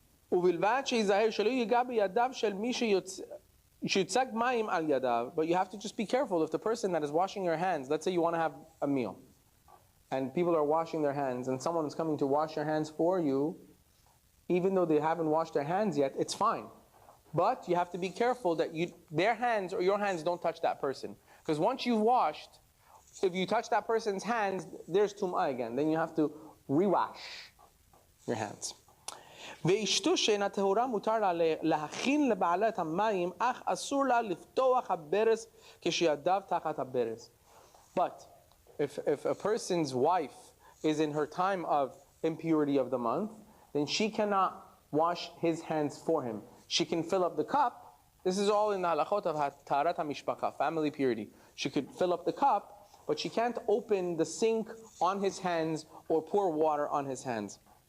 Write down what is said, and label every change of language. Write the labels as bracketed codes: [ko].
[en] But you have to just be careful if the person that is washing your hands, let's say you want to have a meal, and people are washing their hands, and someone is coming to wash your hands for you, even though they haven't washed their hands yet, it's fine. But you have to be careful that their hands or your hands don't touch that person. Because once you've washed, if you touch that person's hands, there's tum'ah again. Then you have to rewash your hands. [he] ואשתו שאינה טהורה מותר לה להכין לבעלה את המים, אך אסור לה לפתוח הברז כשידיו תחת הברז. [en] But if a person's wife is in her time of impurity of the month, then she cannot wash his hands for him. She can fill up the cup. This is all in the halachot of taharat hamishpacha, family purity. She could fill up the cup, but she can't open the sink on his hands or pour water on his hands.